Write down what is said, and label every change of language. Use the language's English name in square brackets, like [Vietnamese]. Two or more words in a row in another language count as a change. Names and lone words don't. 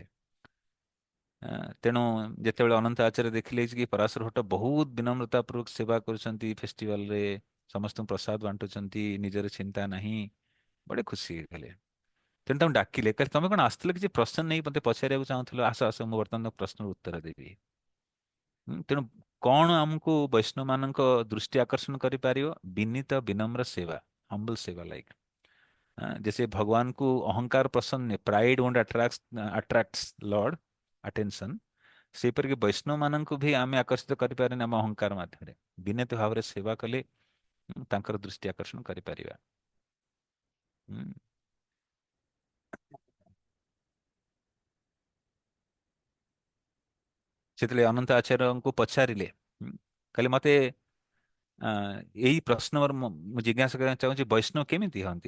[Odia] ତେଣୁ ଯେତେବେଳେ ଅନନ୍ତ ଆଚାର୍ଯ୍ୟ ଦେଖିଲେ କି ପରାଶର ଭଟ୍ଟ ବହୁତ ବିନମ୍ରତା ପୂର୍ବକ ସେବା କରୁଛନ୍ତି ଫେଷ୍ଟିଭାଲରେ ସମସ୍ତଙ୍କୁ ପ୍ରସାଦ ବାଣ୍ଟୁଛନ୍ତି ନିଜର ଚିନ୍ତା ନାହିଁ ବଡେ ଖୁସି ହେଇଗଲେ। ତେଣୁ ତାଙ୍କୁ ଡାକିଲେ କହିଲେ ତମେ କଣ ଆସିଥିଲ କିଛି ପ୍ରଶ୍ନ ନେଇ ମତେ ପଚାରିବାକୁ ଚାହୁଁଥିଲ ଆସ ଆସ ମୁଁ ବର୍ତ୍ତମାନ ପ୍ରଶ୍ନର ଉତ୍ତର ଦେବି। ତେଣୁ କଣ ଆମକୁ ବୈଷ୍ଣବ ମାନଙ୍କ ଦୃଷ୍ଟି ଆକର୍ଷଣ କରିପାରିବ ବିନୀତ ବିନମ୍ର ସେବା ହମ୍ବଲ ସେବା ଲାଇକ [Hindi] जैसे भगवान को अहंकार पसंद नहीं [English] pride won't attracts Lord attention [Odia] ସେହିପରିକି ବୈଷ୍ଣବ ମାନଙ୍କୁ ବି ଆମେ ଆକର୍ଷିତ କରିପାରିବାନି ଆମ ଅହଙ୍କାର ମାଧ୍ୟମରେ। ବିନୀତ ଭାବରେ ସେବା କଲେ ତାଙ୍କର ଦୃଷ୍ଟି ଆକର୍ଷଣ କରିପାରିବା। ହୁଁ। ସେତେବେଳେ ଅନନ୍ତ ଆଚାର୍ଯ୍ୟଙ୍କୁ ପଚାରିଲେ, ହୁଁ, କହିଲେ ମତେ ଆ, ଏଇ ପ୍ରଶ୍ନର ମୁଁ ଜିଜ୍ଞାସା କରିବାକୁ ଚାହୁଁଛି, ବୈଷ୍ଣବ କେମିତି ହୁଅନ୍ତି?